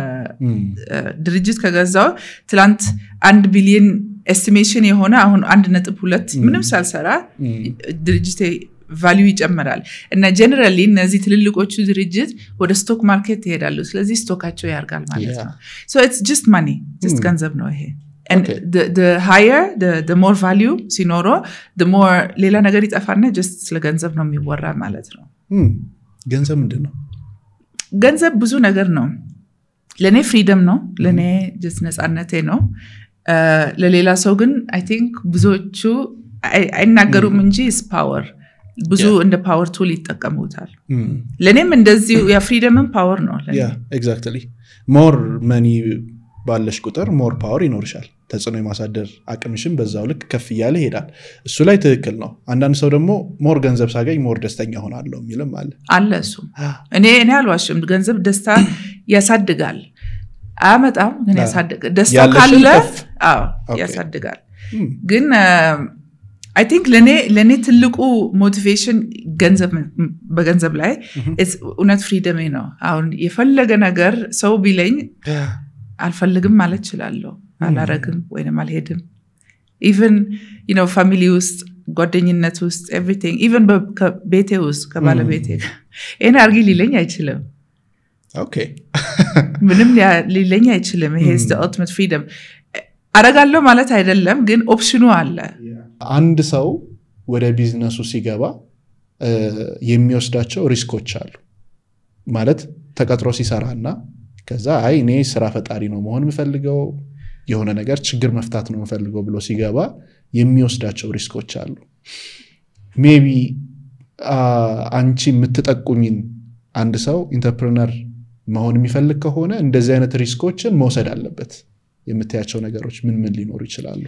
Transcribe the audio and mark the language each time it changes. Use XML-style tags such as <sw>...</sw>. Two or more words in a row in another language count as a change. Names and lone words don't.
<am>ድርጅት ከገዛው ትላንት 1 ቢሊዮን ኤስቲሜሽን የሆነ አሁን 1.2 ምንም ሳልሰራ ድርጅቴ ቫልዩ ይጨምራል እና ጀነራሊ እነዚህ ትልልቆቹ ድርጅት ወደ</am> <en>stock market</en> <am>ይሄዳሉ ስለዚህ ስቶካቸው ያርጋል ማለት ነው</am> <en>so it's just money just</en> <am>ገንዘብ ነው ይሄ</am> <en>and the higher the more value</en> <am>ሲኖሮ</am> <en>the more</en> <am>ሌላ ነገር ይጠፋና just ስለ ገንዘብ ነው የሚወራ ማለት ነው ገንዘብ ምንድነው ገንዘብ ብዙ ነገር ነው ለኔ ፍሪደም ነው ለኔ just ነፃነቴ ነው ለሌላ ሰው ግን</am> <en>I think</en> <am>ብዙዎቹ አይናገሩም እንጂ</am> <en>is power</en> <am>ብዙ እንደ</am> <en>power tool</en> <am>ይጠቀሙታል ለኔም እንደዚህ ያ ፍሪደምም ፓወር ነው ለኔ</am> <en>exactly more money</en> <am>ባለሽ ቁጥር</am> <en>more power</en> <am>ይኖርሻል ተጽዕኖ የማሳደር አቅምሽም በዛው ልክ ከፍ ይያለ ይሄዳል እሱ ላይ ትክክል ነው አንዳንድ ሰው ደግሞ more ገንዘብ ሳገኝ more ደስተኛ ሆናለሁ የሚልም አለ እሱ እኔ አልዋሽም ገንዘብ ደስታ ያሳድጋል አመጣም ግን ያሳድጋል ደስታ ካለ ያሳድጋል ግን</am> <en>I think</en> <am>ለኔ ትልቁ ሞቲቬሽን በገንዘብ ላይ</am> <en>it's unet freedom</en> <am>ነው አሁን የፈለገ ነገር ሰው ቢለኝ አልፈልግም ማለት ይችላልው አላረግም ወይንም አልሄድም</am> <en>even you know family</en> <am>ውስጥ ጓደኝነት ውስጥ</am> <en>everything even</en> <am>በቤቴ ውስጥ ከባለቤቴ እኔ አርጊ ሊለኝ አይችልም okay ምንም ሊለኝ አይችልም ይሄ</am> <en>is the ultimate freedom</en> <am>አረጋለሁ ማለት አይደለም ግን ኦፕሽኑ አለ አንድ ሰው ወደ ቢዝነሱ ሲገባ የሚወስዳቸው ሪስኮች አሉ ማለት ተቀጥሮ ሲሰራና ከዛ አይ እኔ ስራ ፈጣሪ ነው መሆን የምፈልገው የሆነ ነገር ችግር መፍታት ነው የምፈልገው ብሎ ሲገባ የሚወስዳቸው ሪስኮች አሉ ሜቢ አንቺ የምትጠቁሚን አንድ ሰው ኢንተርፕረነር መሆን የሚፈልግ ከሆነ እንደዚህ አይነት ሪስኮችን መውሰድ አለበት የምትያቸው ነገሮች ምን ሊኖሩ ይችላሉ</am>